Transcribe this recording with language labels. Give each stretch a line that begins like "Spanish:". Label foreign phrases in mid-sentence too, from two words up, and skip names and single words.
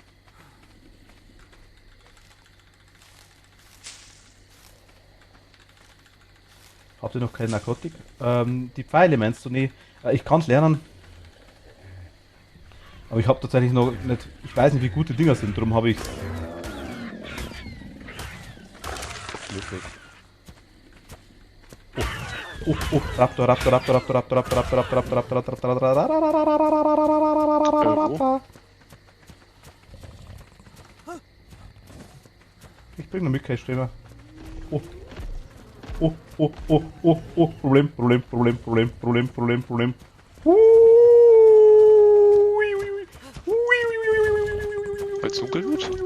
German: Habt ihr noch keine Narkotik? Die Pfeile meinst du? Nee, ich kann es lernen. Aber ich habe tatsächlich noch nicht. Ich weiß nicht, wie gut die Dinger sind, darum habe ich. Oh, Raptor, Raptor, Raptor, Raptor, Raptor, Raptor, Raptor, Raptor, Raptor, Raptor, Raptor. Ich bring noch mit, kein Streber. Problem. Weil's dunkel wird?